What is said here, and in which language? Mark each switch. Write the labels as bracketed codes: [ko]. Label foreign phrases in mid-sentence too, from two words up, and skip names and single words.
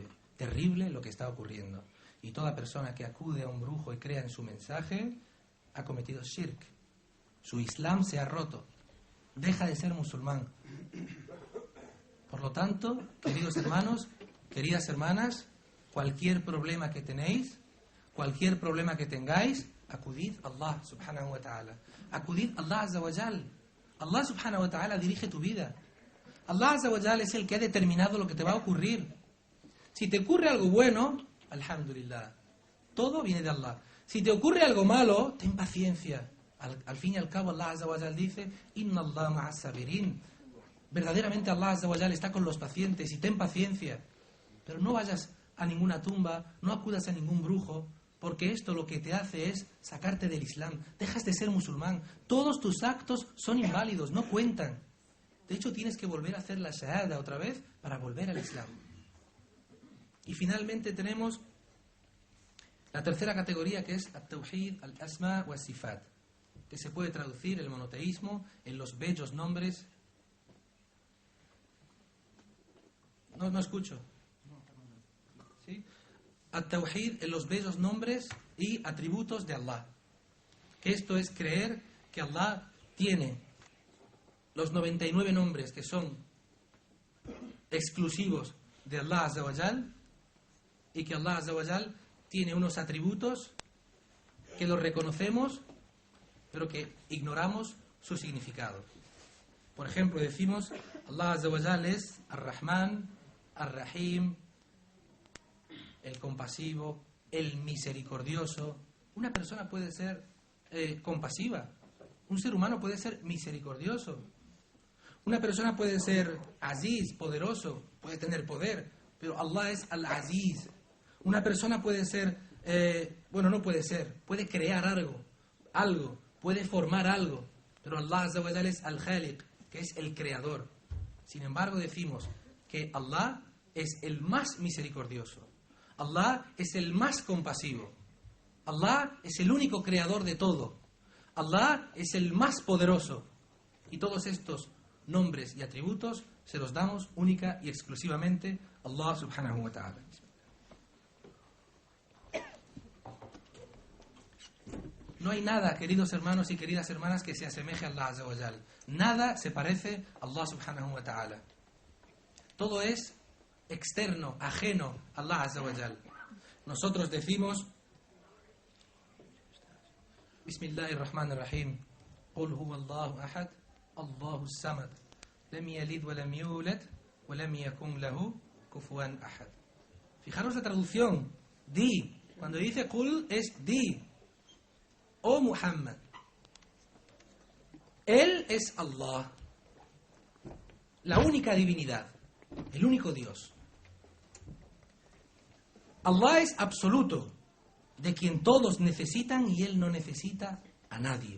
[es] Terrible lo que está ocurriendo. Y toda persona que acude a un brujo y crea en su mensaje ha cometido shirk. Su islam se ha roto. Deja de ser musulmán. Por lo tanto, queridos hermanos, queridas hermanas, cualquier problema que tenéis, cualquier problema que tengáis, acudid a Allah [ar] سبحانه وتعالى. [es] Acudid a Allah [ar] عز وجل. [es] Allah [ar] سبحانه وتعالى [es] dirige tu vida. Allah [ar] عز وجل [es] es el que ha determinado lo que te va a ocurrir. Si te ocurre algo bueno, alhamdulillah, todo viene de Allah. Si te ocurre algo malo, ten paciencia. Al fin y al cabo, Allah [ar] عز وجل [es] dice, [ar] إن الله مع الصابرين. [es] Verdaderamente Allah [ar] عز وجل [es] está con los pacientes, y ten paciencia. Pero no vayas a ninguna tumba, no acudas a ningún brujo, porque esto lo que te hace es sacarte del Islam. Dejas de ser musulmán. Todos tus actos son inválidos, no cuentan. De hecho, tienes que volver a hacer la shahada otra vez para volver al Islam. Y finalmente tenemos la tercera categoría, que es [ar] التوحيد الأسماء والصفات, [es] que se puede traducir el monoteísmo en los bellos nombres. No escucho. ¿Sí? At-tawhid en los bellos nombres y atributos de Allah. Que esto es creer que Allah tiene los 99 nombres que son exclusivos de Allah [ar] عز وجل, [es] y que Allah [ar] عز وجل [es] tiene unos atributos que los reconocemos, pero que ignoramos su significado. Por ejemplo, decimos Allah [ar] عز وجل [es] es Ar-Rahman, Ar-Rahim, el compasivo, el misericordioso. Una persona puede ser compasiva, un ser humano puede ser misericordioso, una persona puede ser aziz, poderoso, puede tener poder, pero Allah es al-Aziz. Una persona puede ser, puede crear algo, puede formar algo, pero Allah [ar] عز وجل [es] es al-Khaliq, que es el creador. Sin embargo, decimos que Allah es el más misericordioso, Allah es el más compasivo, Allah es el único creador de todo, Allah es el más poderoso, y todos estos nombres y atributos se los damos única y exclusivamente a Allah [ar] سبحانه وتعالى. [es] No hay nada, queridos hermanos y queridas hermanas, que se asemeje a Allah [ar] عز وجل. [es] Nada se parece a Allah [ar] سبحانه وتعالى. [es] Todo es externo, ajeno a Allah [ar] عز وجل. [es] Nosotros decimos [ar] بسم الله الرحمن الرحيم، قل هو الله أحد، الله الصمد، لم يلد ولم يولد ولم يكن له كفوا أحد. [es] Fijaros la traducción, di. Cuando dice Qul es di. Oh Muhammad, Él es Allah, la única divinidad, el único Dios. Allah es absoluto, de quien todos necesitan y Él no necesita a nadie.